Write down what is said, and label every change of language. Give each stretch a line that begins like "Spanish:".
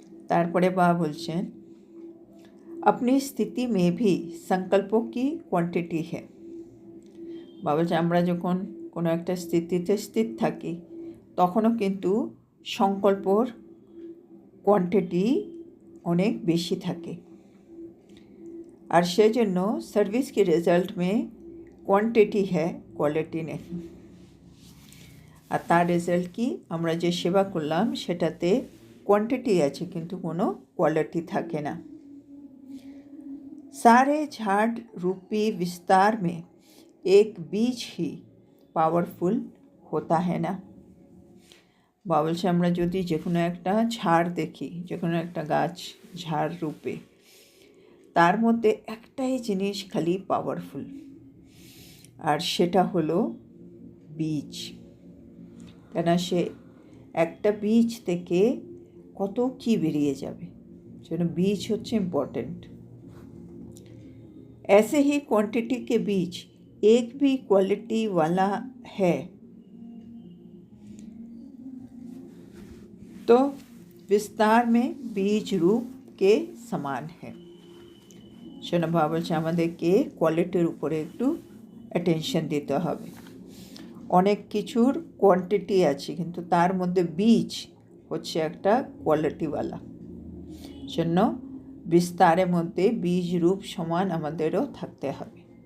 Bangla: তারপরে বাবা বলছেন
Hindi: अपनी स्थिति में भी संकल्पों की क्वांटिटी है।
Bangla: বাবা বলছে আমরা যখন কোনো একটা স্থিতিতে স্থির থাকি, তখনও কিন্তু সংকল্পর কোয়ান্টিটি অনেক বেশি থাকে। আর সেজন্য
Hindi: सर्विस के रिजल्ट में क्वांटिटी है, क्वालिटी नहीं।
Bangla: আর তার রেজাল্ট কি, আমরা যে সেবা করলাম সেটাতে কোয়ান্টিটি আছে কিন্তু কোনো কোয়ালিটি থাকে না।
Hindi: सारे झाड़ रूपी विस्तार में एक बीज ही पावरफुल होता है ना।
Bangla: বা বলছে আমরা যদি যে কোনো একটা ঝাড় দেখি, যে কোনো একটা গাছ ঝাড় রূপে, তার মধ্যে একটাই জিনিস খালি পাওয়ারফুল, আর সেটা হলো বীজ। কেন সে একটা বীজ থেকে কত কি বেরিয়ে যাবে, সেজন্য বীজ হচ্ছে ইম্পর্টেন্ট।
Hindi: ऐसे ही क्वांटिटी के बीज एक भी क्वालिटी वाला है तो विस्तार में बीज रूप के समान है।
Bangla: শোনো বাবা বলছে আমাদেরকে কোয়ালিটির উপরে একটু অ্যাটেনশন দিতে হবে। অনেক কিছুর কোয়ান্টিটি আছে কিন্তু তার মধ্যে বীজ হচ্ছে একটা কোয়ালিটিওয়ালা। জন্য বিস্তারের মধ্যে বীজ রূপ সমান আমাদেরও থাকতে হবে।